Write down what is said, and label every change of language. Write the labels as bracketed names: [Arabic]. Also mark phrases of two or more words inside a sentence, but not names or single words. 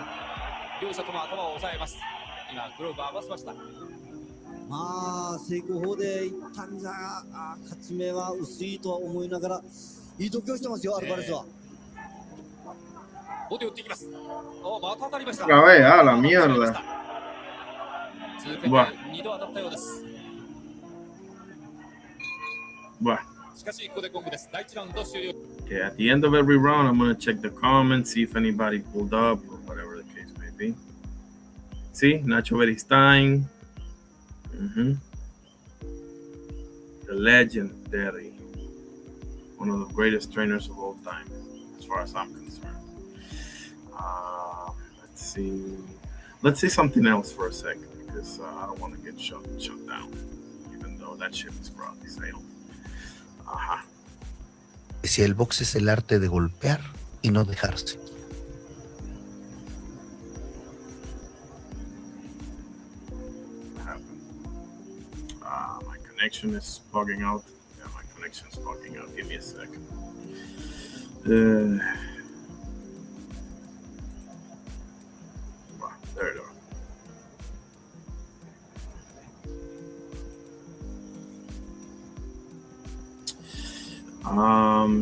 [Japanese] 両者とも頭を押さえます。今グローブを合わせました。遂行法でいったんじゃ勝ち目は薄いとは思いながらいい度胸してますよ、アルバレスは。ボディを打っていきます。また当たりました。 [Spanish] A la mierda. [Japanese] 続けて2度当たったようです。しかしここでゴングです。第1ラウンド終了。 [English] Okay, at the end of every round, I'm going to check the comments, see if anybody pulled up or whatever the case may be. See, Nacho Beristain. The legendary. One of the greatest trainers of all time, as far as I'm concerned. Let's see. Let's see something else for a second, because I don't want to get shut down, even though that ship is probably sailed. [Spanish] Si el box es el arte de golpear y no dejarse. [English] My connection is bugging out. Yeah, my connection is bugging out. Give me a second. There it is.